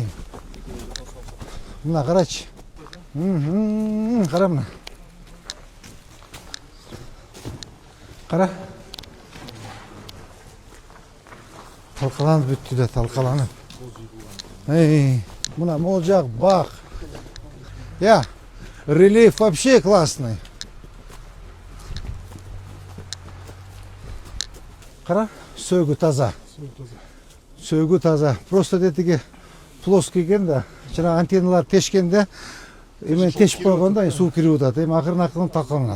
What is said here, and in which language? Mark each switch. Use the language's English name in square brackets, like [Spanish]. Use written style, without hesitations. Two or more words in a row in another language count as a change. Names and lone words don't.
[Kyrgyz] Мына карачы. Кара мына. Кара. Талкаланып бүттү да, талкаланып. Мына могу жак бак. [Russian] Я, рельеф вообще классный. [Kyrgyz] Кара, сөөгү таза. Сөөгү таза. Просто детиги плоский экен да. Жана антенналар тешкенде, эме тешип койгондо суу кирип атат. Эми акырын талкаланат.